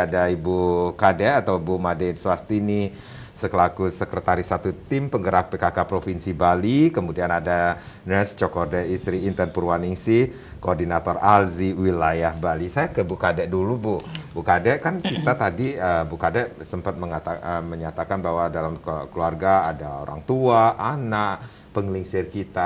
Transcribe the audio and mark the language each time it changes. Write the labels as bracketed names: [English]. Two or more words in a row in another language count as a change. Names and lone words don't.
[Indonesian] Ada Ibu Kade atau Bu Made Swastini selaku Sekretaris Satu Tim Penggerak PKK Provinsi Bali. Kemudian ada Nurse Cokorde Istri Inten Purwaningsih, Koordinator ALZI Wilayah Bali. Saya ke Bu Kade dulu Bu. Bu Kade kan kita tadi Bu Kade sempat menyatakan bahwa dalam keluarga ada orang tua, anak, penglingsir kita.